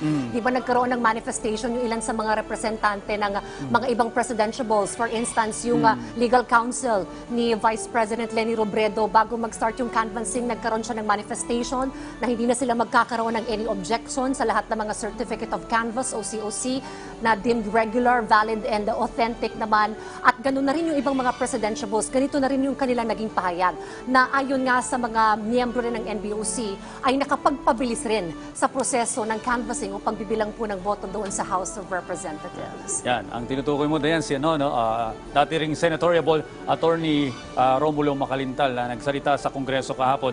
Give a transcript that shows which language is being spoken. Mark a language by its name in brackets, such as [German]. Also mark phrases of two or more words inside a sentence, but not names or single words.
[Filipino] Di ba nagkaroon ng manifestation yung ilan sa mga representante ng mga ibang presidentiables. [English] For instance, [Filipino] yung [English] legal counsel [Filipino] ni Vice President Leni Robredo, bago mag-start yung canvassing, nagkaroon siya ng manifestation na hindi na sila magkakaroon ng [English] any objection [Filipino] sa lahat ng mga [English] certificate of canvass [Filipino] o COC na [English] deemed regular, valid, and authentic [Filipino] naman. At ganoon na rin yung ibang mga presidentiables. Ganito na rin yung kanilang naging pahayag na ayon nga sa mga miyembro rin ng NBOC ay nakapagpabilis rin sa proseso ng canvassing o pagbibilang po ng boto doon sa House of Representatives. Yan, ang tinutukoy mo, Dayan, si dati ring senatoriable attorney Romulo Macalintal na nagsalita sa Kongreso kahapon.